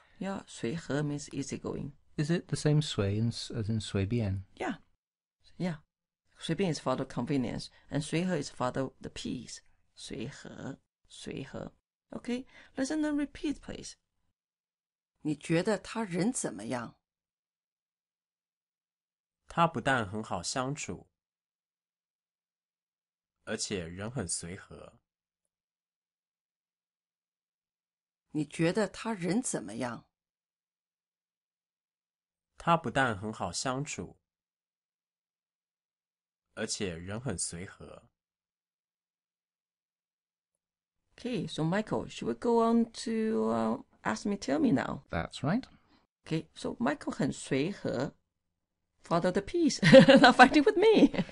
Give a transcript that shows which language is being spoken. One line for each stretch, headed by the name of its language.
English: Yeah, 随和 means easygoing. Is it the same sui as in sui bian? Yeah. Yeah. 随便 is follow convenience. And 随和 is follow the peace.
Chinese: 随和.
English: Okay, listen and repeat, please.
Chinese: 你觉得他人怎么样？他不但很好相处，而且人很随和。你觉得他人怎么样？他不但很好相处，而且人很随和。
English: Okay, so Michael, should we go on to ask me, tell me now? That's right. Okay, so Michael
Chinese: 很随和
English: follow the peace, not fighting with me.